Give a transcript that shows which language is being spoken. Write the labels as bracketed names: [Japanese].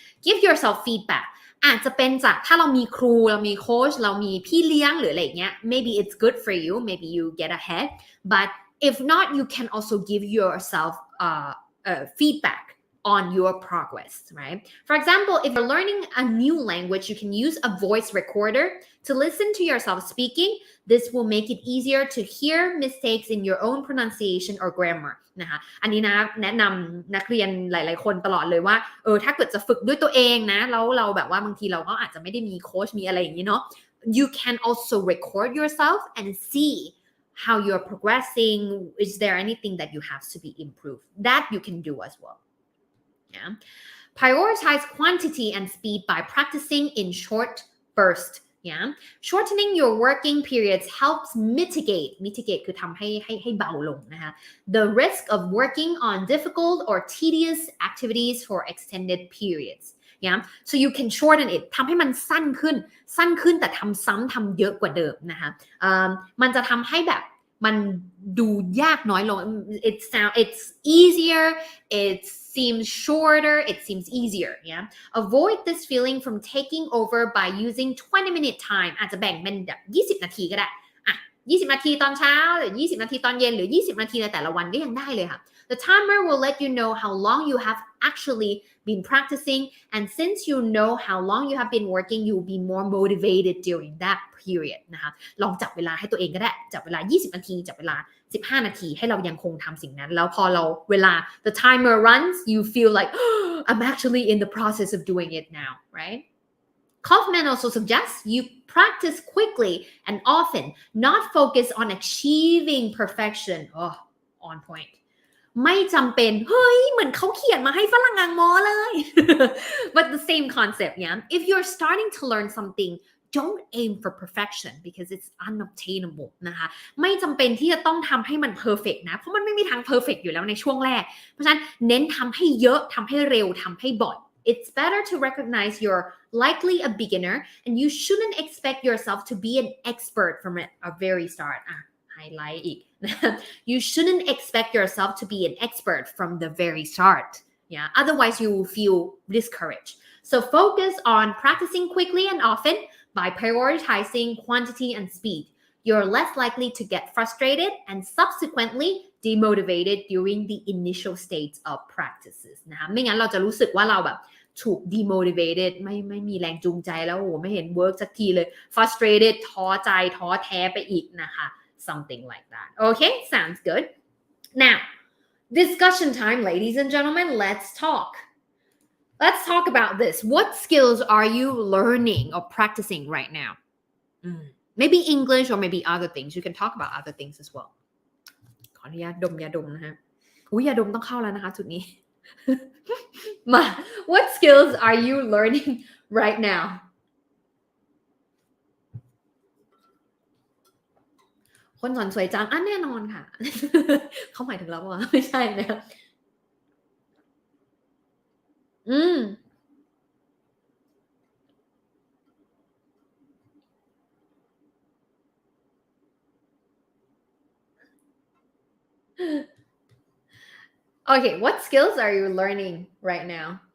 [English] give yourself feedback [Thai] อาจจะเป็นจากถ้าเรามีครูเรามีโค้ชเรามีพี่เลี้ยงหรืออะไรเงี้ย [English] maybe it's good for you maybe you get ahead but if not you can also give yourself feedback on your progress, right? For example, if you're learning a new language, you can use a voice recorder to listen to yourself speaking. This will make it easier to hear mistakes in your own pronunciation or grammar [Thai] นะคะอันนี้นะแนะนำนักเรียนหลายๆคนตลอดเลยว่าถ้าเกิดจะฝึกด้วยตัวเองนะแล้วเราแบบว่าบางทีเราก็อาจจะไม่ได้มีโค้ชมีอะไรอย่างนี้เนาะ [English] you can also record yourself and see how you're progressing. Is there anything that you have to be improved? That you can do as well. Yeah. Prioritize quantity and speed by practicing in short bursts. Yeah. Shortening your working periods helps mitigate [Thai] คือทำให้เบาลงนะคะ [English] the risk of working on difficult or tedious activities for extended periods. Yeah. So you can shorten it [Thai] ทำให้มันสั้นขึ้นแต่ทำซ้ำทำเยอะกว่าเดิมนะคะมันจะทำให้แบบมันดูยากน้อยลง [English] it's easier, it seems shorter, it seems easier. Yeah. Avoid this feeling from taking over by using 20-minute time [Thai] อาจจะแบ่งเป็นแบบ20นาทีก็ได้20นาทีตอนเช้าหรือ20นาทีตอนเย็นหรือ20นาทีในแต่ละวันก็ยังได้เลยค่ะ [English] The timer will let you know how long you have actually been practicing, and since you know how long you have been working, you'll be more motivated during that period [Thai] นะคะลองจับเวลาให้ตัวเองก็ได้จับเวลา20นาทีจับเวลา15นาทีให้เรายังคงทำสิ่งนั้นแล้วพอเราเวลา [English] the timer runs you feel like oh, I'm actually in the process of doing it now, right? Kaufman also suggests you practice quickly and often, not focus on achieving perfection. Oh, on point. [Thai] ไม่จำเป็นเฮ้ยเหมือนเขาเขียนมาให้ฝรั่งอังโมเลย [English] but the same concept, yeah. If you're starting to learn something, don't aim for perfection because it's unobtainable [Thai] นะคะไม่จำเป็นที่จะต้องทำให้มัน perfect นะเพราะมันไม่มีทาง perfect อยู่แล้วในช่วงแรกเพราะฉะนั้นเน้นทำให้เยอะทำให้เร็วทำให้บ่อย [English] It's better to recognize you're likely a beginner and you shouldn't expect yourself to be an expert from a very start. Highlight อีก You shouldn't expect yourself to be an expert from the very start. Yeah, otherwise you will feel discouraged. So focus on practicing quickly and often by prioritizing quantity and speed. You're less likely to get frustrated and subsequently demotivated during the initial stage of practices [Thai] นะคะไม่งั้นเราจะรู้สึกว่าเราแบบถูก demotivated ไม่มีแรงจูงใจแล้วโอ้ไม่เห็น work สักทีเลย frustrated ท้อใจท้อแท้ไปอีกนะคะ [English] something like that. Okay, sounds good. Now, discussion time, ladies and gentlemen. Let's talk about this. What skills are you learning or practicing right now? Maybe English or maybe other things. You can talk about other things as well. [Thai] ขออนุญาตดมยาดมนะฮะยาดมต้องเข้าแล้วนะคะจุดนี้ มา [English] What skills are you learning right now? [Thai] คนสอนสวยจังแน่นอนค่ะ เขาหมายถึงเราว่าไม่ใช่นะ [English] Okay, what skills are you learning right now?